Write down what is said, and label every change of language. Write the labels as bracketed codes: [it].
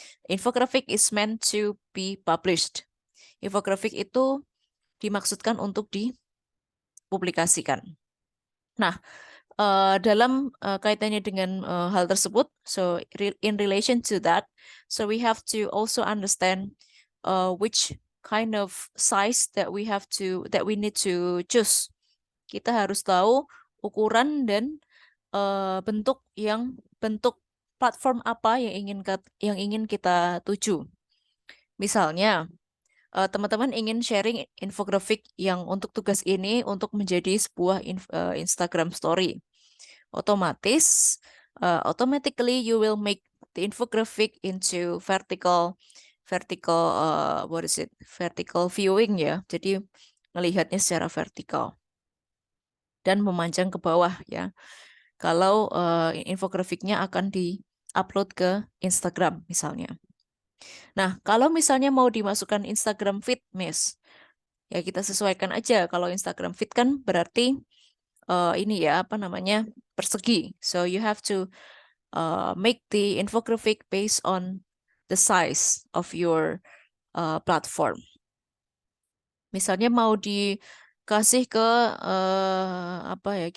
[en] Infographic is meant to be published. [id] Infografik itu dimaksudkan untuk dipublikasikan. Nah, dalam kaitannya dengan hal tersebut, [en] so in relation to that, so we have to also understand which kind of size that we need to choose. [id] Kita harus tahu ukuran dan bentuk platform apa yang ingin kita tuju. Misalnya, teman-teman ingin sharing infografik yang untuk tugas ini untuk menjadi sebuah Instagram story. [en] Otomatis, automatically you will make the infographic into vertical viewing ya. [id] Jadi melihatnya secara vertikal dan memanjang ke bawah ya. Kalau infografiknya akan di-upload ke Instagram misalnya. Nah, kalau misalnya mau dimasukkan Instagram feed, Miss, ya kita sesuaikan aja. Kalau Instagram feed kan berarti ini ya, apa namanya, persegi. [en] So you have to make the infographic based on the size of your platform. [id] Misalnya mau dikasih ke apa ya?